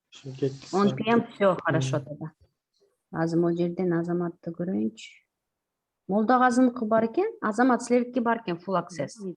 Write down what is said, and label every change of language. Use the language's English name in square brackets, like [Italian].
[Russian] 10 PM, все хорошо тогда. [Kyrgyz] Азыр могу жерден Азаматты көрөйүнчү. Молдогазыныкы бар экен, Азамат силердики бар экен full access.